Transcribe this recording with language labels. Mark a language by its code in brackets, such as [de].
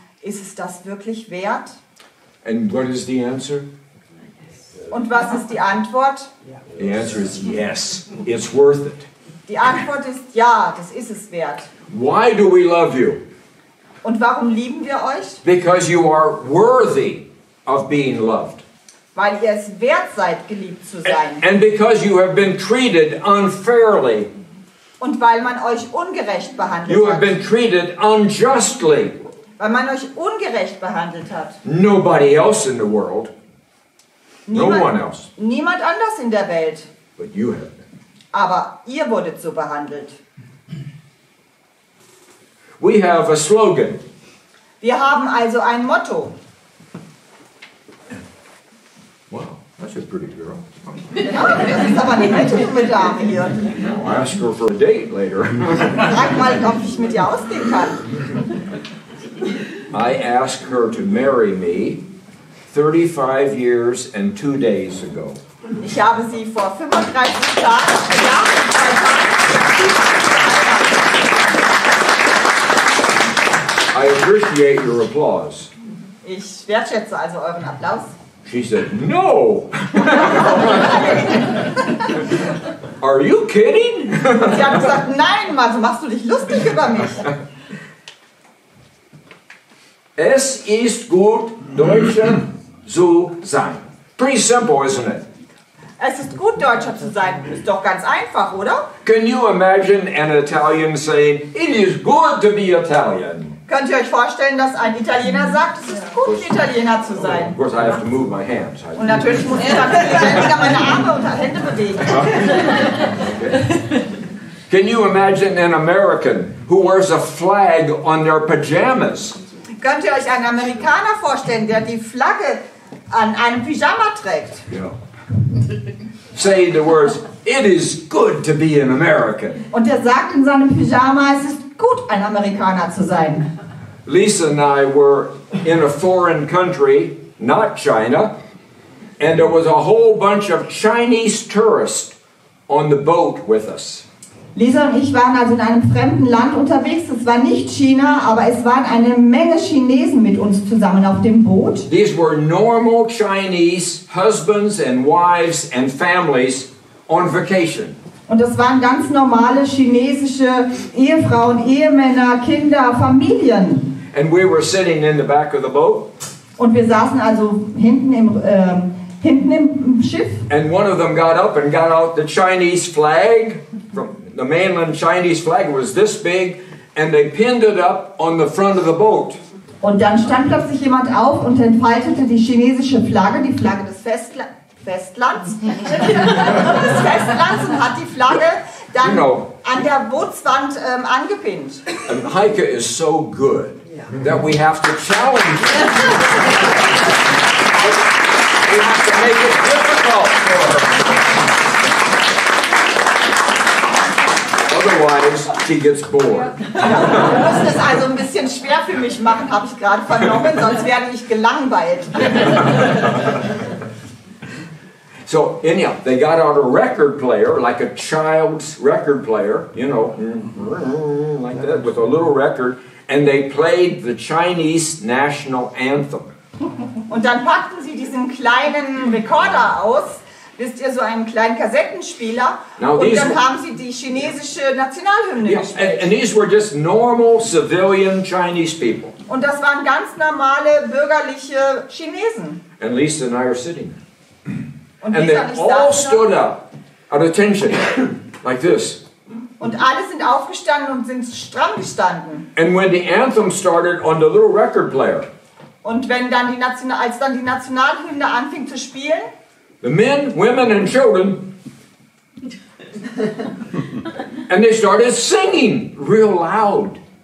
[de] Ist es das wirklich wert? [en] And what is the answer? [de] Und was ist die Antwort? [en] The answer is yes, it's worth it. [de] Die Antwort ist ja, das ist es wert. [en] Why do we love you? [de] Und warum lieben wir euch? [en] Because you are worthy of being loved. [de] Weil ihr es wert seid, geliebt zu sein. [en] And because you have been treated unfairly. [de] Und weil man euch ungerecht behandelt [en] You have [de] hat. [en] been treated unjustly. [de] Weil man euch ungerecht behandelt hat. [en] Nobody else in the world. No one else. [de] Niemand anders in der Welt. [en] But you have been. [de] Aber ihr wurdet so behandelt. [en] We have a slogan. [de] Wir haben also ein Motto. [en] Wow, that's a pretty girl. [de] Das ist aber eine nette junge Dame hier. [en] I'll ask her for a date later. [de] Frag mal, ob ich mit ihr ausgehen kann. [en] I asked her to marry me 35 years and 2 days ago. [de] Ich habe sie vor 35 Jahren und 2 Tagen. [en] I appreciate your applause. [de] Ich wertschätze also euren Applaus. [en] She said, no! Are you kidding? [de] Sie hat gesagt, nein, also machst du dich lustig über mich. Es ist gut, Deutscher zu sein. [en] Pretty simple, isn't it? [de] Es ist gut, Deutscher zu sein. Ist doch ganz einfach, oder? [en] Can you imagine an Italian saying, it is good to be Italian? [de] Könnt ihr euch vorstellen, dass ein Italiener sagt, es ist gut, Italiener zu sein? [en] Of course, I have to move my hands. [de] Und natürlich muss ich dann ständiger meine Arme und Hände bewegen. [en] Can you imagine an American who wears a flag on their pajamas? [de] Könnt ihr euch einen Amerikaner vorstellen, der die Flagge an einem Pyjama trägt? [en] Yeah. Say the words, it is good to be an American. [de] Und der sagt in seinem Pyjama, es ist gut, ein Amerikaner zu sein. [en] Lisa and I were in a foreign country, not China, and there was a whole bunch of Chinese tourists on the boat with us. [de] Lisa und ich waren also in einem fremden Land unterwegs. Es war nicht China, aber es waren eine Menge Chinesen mit uns zusammen auf dem Boot. [en] These were normal Chinese husbands and wives and families on vacation. [de] Und das waren ganz normale chinesische Ehefrauen, Ehemänner, Kinder, Familien. [en] And we were sitting in the back of the boat. [de] Und wir saßen also hinten im Schiff. [en] And one of them got up and got out the Chinese flag. From the mainland Chinese flag was this big. And they pinned it up on the front of the boat. [de] Und dann stand plötzlich jemand auf und entfaltete die chinesische Flagge, die Flagge des Festlands, und hat die Flagge dann an der Bootswand angepinnt. [en] And Heike is so good that we have to challenge her. We have to make it difficult for her. Otherwise, she gets bored. [de] Ja, wir müssen es also ein bisschen schwer für mich machen, habe ich gerade vernommen, sonst werde ich gelangweilt. [en] So, anyhow, they got out a record player, like a child's record player, you know, like that, with a little record, and they played the Chinese national anthem. [de] Und dann packten sie diesen kleinen Rekorder aus, wisst ihr, so einen kleinen Kassettenspieler, und dann haben sie die chinesische Nationalhymne gespielt. [en] And these were just normal civilian Chinese people. [de] Und das waren ganz normale bürgerliche Chinesen. [en] And Lisa and I are sitting there. [de] Und [en] And they all stood up at attention, like this. [de] Und alle sind aufgestanden und sind stramm gestanden. [en] And when the anthem started on the little record player, [de] und wenn dann als dann die Nationalhymne anfing zu spielen, [en] the men, women and children, and they started singing real loud.